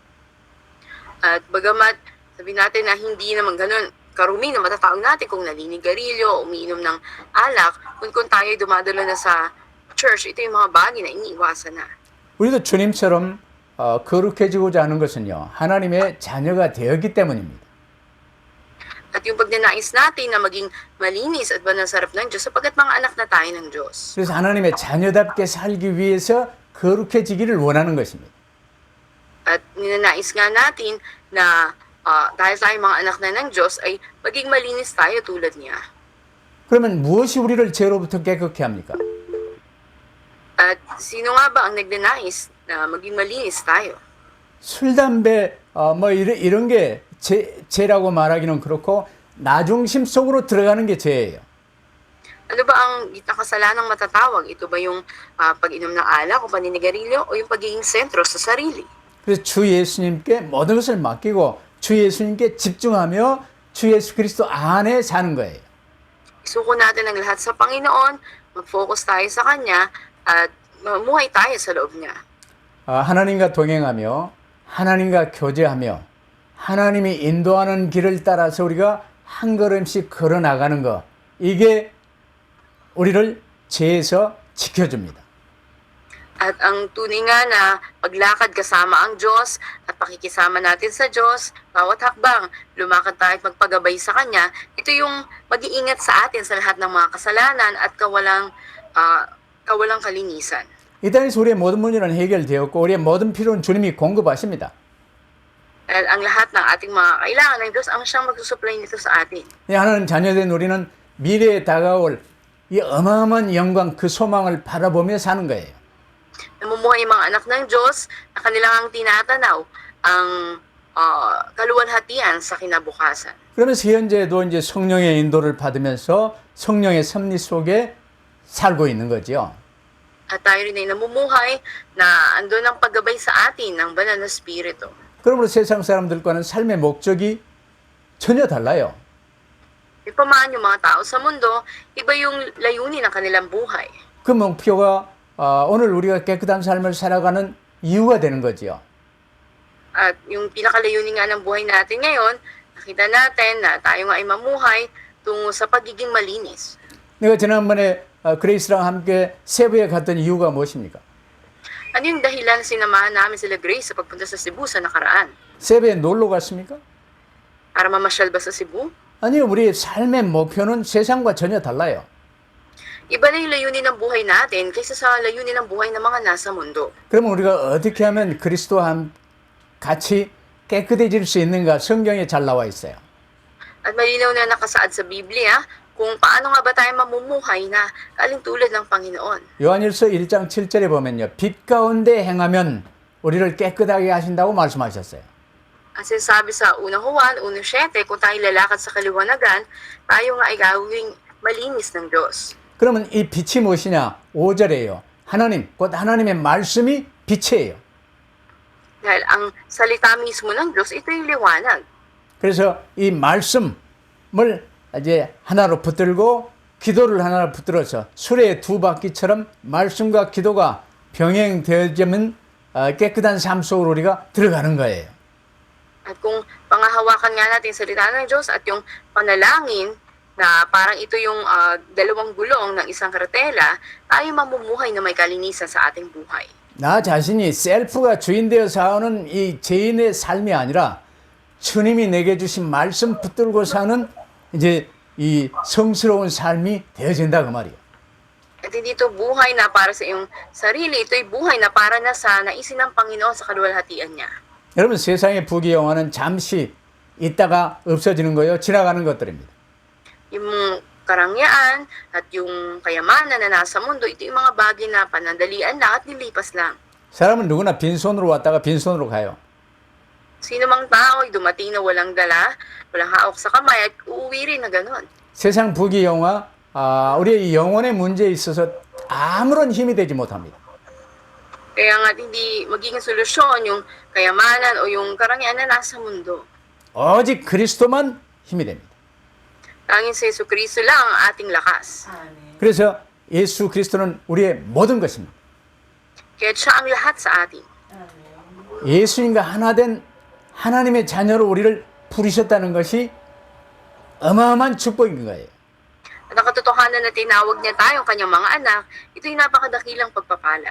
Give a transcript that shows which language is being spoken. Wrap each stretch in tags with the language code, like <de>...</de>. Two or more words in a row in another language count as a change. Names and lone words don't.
<tl>At bagamat sabi natin na hindi naman ganun karumi na matatawag natin kung naninigarilyo, umiinom ng alak, kung tayo dumadalo na sa church, ito yung mga bagay na iniiwasan na.</tl> <ko>우리도 주님처럼 거룩해지고자 하는 것은요, 하나님의 자녀가 되었기 때문입니다.</ko> <tl>At yung pagnanais natin na maging malinis at banal sa harap ng Diyos sapagkat mga anak na tayo ng Diyos.</tl> <ko>그래서 하나님의 자녀답게 살기 위해서 거룩해지기를 원하는 것입니다.</ko> <tl>At ninanais nga natin na dahil tayo mga anak na ng Diyos ay maging malinis tayo tulad niya.</tl> <ko>그러면 무엇이 우리를 죄로부터 깨끗게 합니까?</ko> <tl>At sino nga ba ang nagnanais na maging malinis tayo?</tl> <ko>술, 담배, 뭐 이런 게 죄라고 말하기는 그렇고 나중심 속으로 들어가는 게 죄예요.</ko> <tl>Ano ba ang nakasalanang matatawag? Ito ba yung pag-inom ng alak o paninigarilyo o yung pagiging sentro sa sarili?</tl> <ko>그래서 주 예수님께 모든 것을 맡기고 주 예수님께 집중하며 주 예수 그리스도 안에 사는 거예요.</ko> <tl>Isuko natin ang lahat sa Panginoon, mag-focus tayo sa Kanya, at mamuhay tayo sa loob niya.</tl> <ko>하나님과 동행하며 하나님과 교제하며 하나님이 인도하는 길을 따라서 우리가 한 걸음씩 걸어 나가는 거, 이게 우리를 죄에서 지켜줍니다.</ko> <tl>At ang tunay nga na paglakad kasama ang Diyos at pakikisama natin sa Diyos, bawat hakbang, lumakad tayo at magpagabay sa Kanya, ito yung mag-iingat sa atin sa lahat ng mga kasalanan at kawalang kalinisan.</tl> <ko>이 땅에서 우리의 모든 문제는 해결되었고 우리의 모든 필요는 주님이 공급하십니다.</ko> <tl>Dahil ang lahat ng ating mga kailangan ng Diyos ang siyang magsusupply nito sa atin.</tl> <ko>하나님 자녀된 우리는 미래에 다가올 이 어마어마한 영광 그 소망을 바라보며 사는 거예요.</ko> <tl>Namumuhay yung mga anak ng Diyos na kanilang ang tinatanaw ang kaluwalhatian sa kinabukasan.</tl> <ko>그러면서 현재도 이제 성령의 인도를 받으면서 성령의 섭리 속에 살고 있는 거죠.</ko> <tl>At tayo rin ay namumuhay na andun ang paggabay sa atin ng banal na spirito.</tl> <ko>그러므로 세상 사람들과는 삶의 목적이 전혀 달라요.</ko> <tl>Ipamaan yung mga tao sa mundo, iba yung layunin ng kanilang buhay.</tl> <ko>그 목표가 오늘 우리가 깨끗한 삶을 살아가는 이유가 되는 거지요.</ko> <tl>At yung pinakalayunin nga ng buhay natin ngayon, nakita natin na tayo nga ay mamuhay tungo sa pagiging malinis.</tl> <ko>내가 지난번에 그레이스랑 함께 세부에 갔던 이유가 무엇입니까?</ko> <tl>Ano yung dahilan sinamahan namin sila Grace sa pagpunta sa Cebu sa nakaraan?</tl> <ko>세부에 놀러 갔습니까?</ko> <tl>Para mamasyal ba sa Cebu?</tl> <ko>아니요, 우리의 삶의 목표는 세상과 전혀 달라요.</ko> <tl>Iba na yung layunin ng buhay natin kaysa sa layunin ng buhay ng mga nasa mundo.</tl> <ko>그러면 우리가 어떻게 하면 그리스도와 같이 깨끗해질 수 있는가 성경에 잘 나와 있어요.</ko> <tl>At malinaw na nakasaad sa Biblia kung paano nga ba tayo mamumuhay na kalintulad ng Panginoon.</tl> <ko>요한일서 1장 7절에 보면요. 빛 가운데 행하면 우리를 깨끗하게 하신다고 말씀하셨어요.</ko> <tl>Ang sinasabi sa unang Juan, 1:7, kung tayo lalakad sa kaliwanagan, tayo nga ay gawing malinis ng Diyos.</tl> <ko>그러면 이 빛이 무엇이냐? 5절에요. 하나님, 곧 하나님의 말씀이 빛이에요.</ko> <tl>Dahil ang salita mismo ng Diyos, ito yung liwanag.</tl> <ko>그래서 이 말씀을 이제 하나로 붙들고 기도를 하나로 붙들어서 수레의 두 바퀴처럼 말씀과 기도가 병행되어지면 깨끗한 삶 속으로 우리가 들어가는 거예요.</ko> <tl>At kung pangahawakan nga natin salita ng Diyos at yung panalangin na parang ito yung dalawang gulong ng isang karatela, tayo mamumuhay na may kalinisan sa ating buhay.</tl> <ko>나 자신이 셀프가 주인 되어 사는 이 죄인의 삶이 아니라 주님이 내게 주신 말씀 붙들고 사는 이제 이 성스러운 삶이 되어진다 그 말이에요.</ko> <tl>At hindi ito buhay na para sa iyong sarili, ito'y buhay na para na sa naisin ng Panginoon sa kaluwalhatian niya.</tl> <ko>여러분 세상의 부귀영화는 잠시 있다가 없어지는 거예요. 지나가는 것들입니다.</ko> <tl>Yung karangyaan at yung kayamanan na nasa mundo, ito yung mga bagay na panandalian lang at nilipas lang.</tl> <ko>사람은 누구나 빈손으로 왔다가 빈손으로 가요.</ko> <tl>Sino mang tao ay dumating na walang dala, walang hawak sa kamay at uuwi rin na ganun.</tl> <ko>세상 부귀영화 우리의 이 영혼의 문제에 있어서 아무런 힘이 되지 못합니다.</ko> <tl>Kaya nga hindi magiging solusyon yung kayamanan o yung karangyaan na nasa mundo.</tl> <ko>오직 그리스도만 힘이 됩니다.</ko> <tl>Tanging si Yesu Cristo lang ang ating lakas.</tl> <ko>그래서 예수 그리스도는 우리의 모든 것입니다.</ko> <tl>Kaya siya ang lahat sa atin.</tl> <ko>예수님과 하나 된 하나님의 자녀로 우리를 부르셨다는 것이 어마어마한 축복인 거예요.</ko> <tl>At ang katotohanan na tinawag niya tayong kanyang mga anak, ito'y napakadakilang pagpapala.</tl>